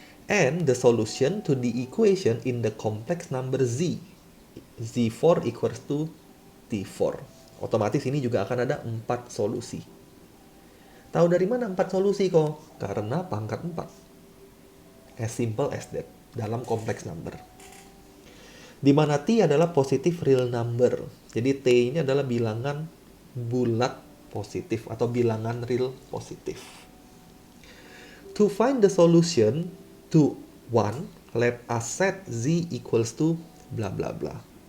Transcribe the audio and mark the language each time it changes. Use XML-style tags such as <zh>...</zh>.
<en>And the solution to the equation in the complex number z, z4 equals to t4.</en> <id>Otomatis ini juga akan ada 4 solusi. Tahu dari mana 4 solusi kok? Karena pangkat 4.</id> <en>As simple as that</en> <id>dalam</id> <en>complex number.</en> <id>Di mana T adalah positif real number. Jadi T ini adalah bilangan bulat positif atau bilangan real positif.</id> <en>To find the solution to 1, let us set z equals to bla bla bla.</en>